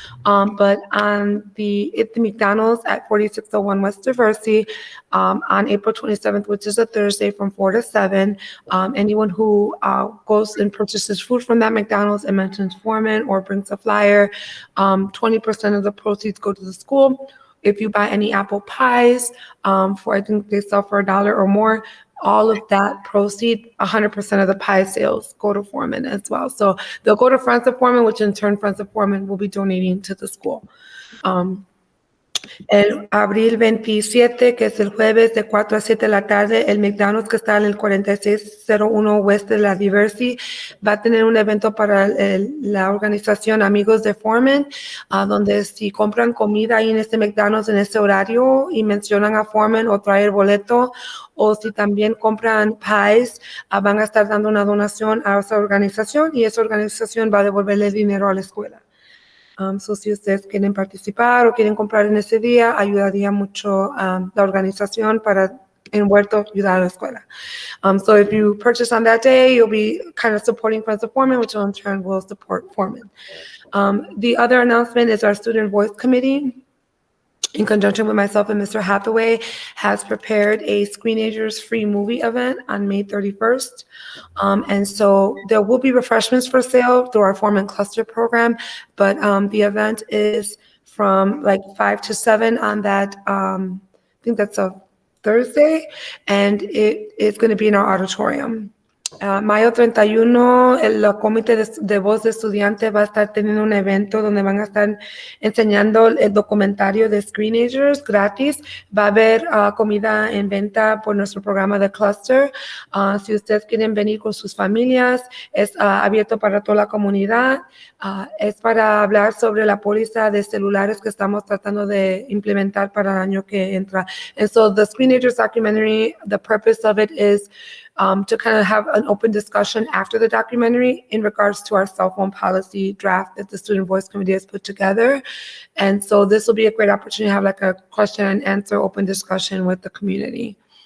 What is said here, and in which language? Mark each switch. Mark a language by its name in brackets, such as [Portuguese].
[English] But at the McDonald's at 4601 West Diversey on April 27th, which is a Thursday from 4 to 7, anyone who goes and purchases food from that McDonald's and mentions Foreman or brings a flyer, 20% of the proceeds go to the school. If you buy any apple pies, I think they sell for $1 or more, all of that proceed, 100% of the pie sales go to Foreman as well. So they'll go to Friends of Foreman, which in turn Friends of Foreman will be donating to the school. [Spanish] El abril 27, que es el jueves de 4 a 7 de la tarde, el McDonald's que está en el 4601 West de la Diversey va a tener un evento para la organización Amigos de Foreman, donde si compran comida ahí en este McDonald's en ese horario y mencionan a Foreman o traer boleto, o si también compran pies, van a estar dando una donación a esa organización y esa organización va a devolverle dinero a la escuela. So si ustedes quieren participar o quieren comprar en ese día, ayudaría mucho la organización para envuelto ayudar a la escuela. [English] So if you purchase on that day, you'll be kind of supporting Friends of Foreman, which in turn will support Foreman. The other announcement is our Student Voice Committee, in conjunction with myself and Mr. Hathaway, has prepared a Screenagers free movie event on May 31st. And so there will be refreshments for sale through our Foreman Cluster program, but the event is from like 5 to 7 on that, I think that's a Thursday, and it is going to be in our auditorium. [Spanish] Mayo 31, el comité de voz de estudiante va a estar teniendo un evento donde van a estar enseñando el documentario de Screenagers gratis. Va a haber comida en venta por nuestro programa de Cluster. Si ustedes quieren venir con sus familias, es abierto para toda la comunidad. Es para hablar sobre la póliza de celulares que estamos tratando de implementar para el año que entra. [English] And so the Screenagers documentary, the purpose of it is to kind of have an open discussion after the documentary in regards to our cell phone policy draft that the Student Voice Committee has put together. And so this will be a great opportunity to have like a question and answer open discussion with the community.